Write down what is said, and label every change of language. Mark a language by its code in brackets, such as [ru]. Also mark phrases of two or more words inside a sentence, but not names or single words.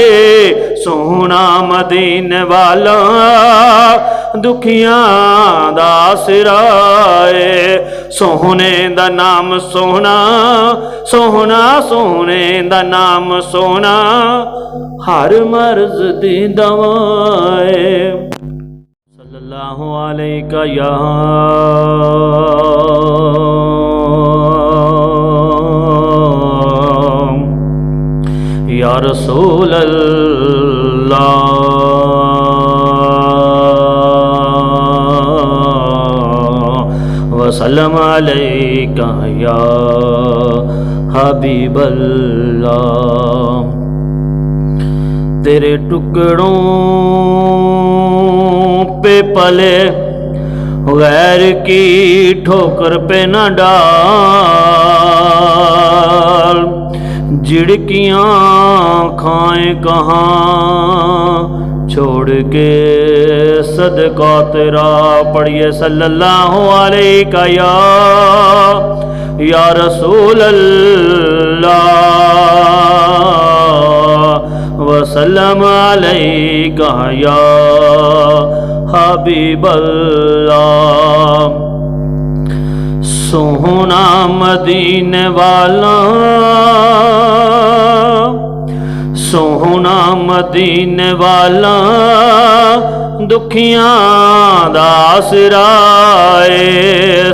[pa] ਸੋਹਣਾ ਮਦੀਨੇ ਵਾਲਾ ਦੁਖੀਆਂ ਦਾ ਆਸਰਾ ਏ। ਸੋਹਣੇ ਦਾ ਨਾਮ ਸੋਹਣਾ, ਸੋਹਣਾ ਸੋਹਣੇ ਦਾ ਨਾਮ ਸੋਹਣਾ ਹਰ ਮਰਜ਼ ਦੀ ਦਵਾ ਏ। [ar] صلى الله عليك يا رسول الله. وسلم عليك يا حبيب الله. [ur] تیرے ٹکڑوں پہ پلے غیر کی ٹھوکر پہ نہ ڈال، جھڑکیاں کھائے کہاں چھوڑ کے صدقہ تیرا. [ar] पढ़िए صلى الله عليه يا رسول الله وسلم عليك يا حبيب الله. [pa] ਸੋਹਣਾ ਮਦੀਨੇ ਵਾਲਾ, ਸੋਹਣਾ ਮਦੀਨੇ ਵਾਲਾ ਦੁਖੀਆਂ ਦਾ ਆਸਰਾ ਹੈ।